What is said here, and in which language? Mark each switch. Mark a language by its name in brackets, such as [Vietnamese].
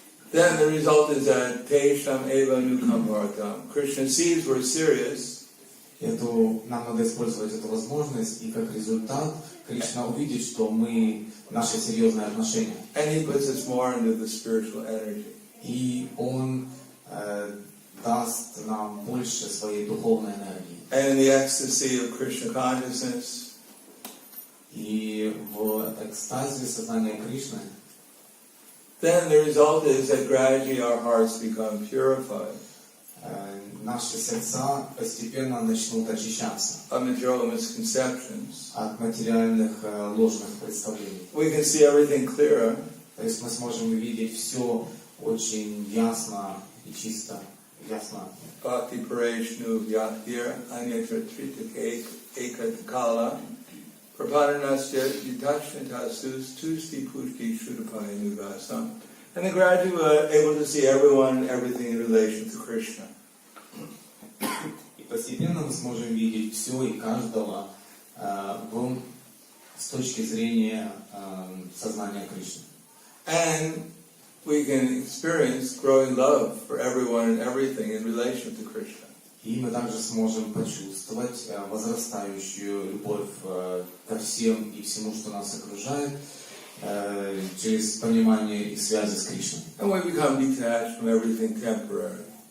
[English] Then the result is that [Sanskrit] Tesham Eva Nukam Bharatam. [English] Krishna sees we're serious. [Russian] Нам надо использовать эту возможность, и как результат Кришна увидит, что наше серьезное отношение. [English] And he puts us more into the spiritual energy. [Russian] И Он даст нам больше своей духовной энергии. [English] And in the ecstasy of Krishna consciousness, [Russian] И в экстазе сознания Кришны, [English] then the result is that gradually our hearts become purified [Russian] наши сердца постепенно начнут очищаться [English] of material misconceptions. [Russian] от материальных ложных представлений. [English] We can see everything clearer. [Russian] То есть мы сможем увидеть все очень ясно и чисто, ясно. [Sanskrit] Bhakti Pareshnu Vyaktir Anyatra Tritik Ekatakala Prahladananda Yudhashtasus Tusti Pushti Shrudapaya Nugasam. [English] And then gradually we're able to see everyone and everything in relation to Krishna. [Russian] И постепенно мы сможем видеть все и каждого с точки зрения сознания Кришны. [English] And we can experience growing love for everyone and everything in relation to Krishna. [Russian] И мы также сможем почувствовать возрастающую любовь ко всем и всему, что нас окружает, через понимание их связи с Кришной. [English] And we become detached from everything temporary.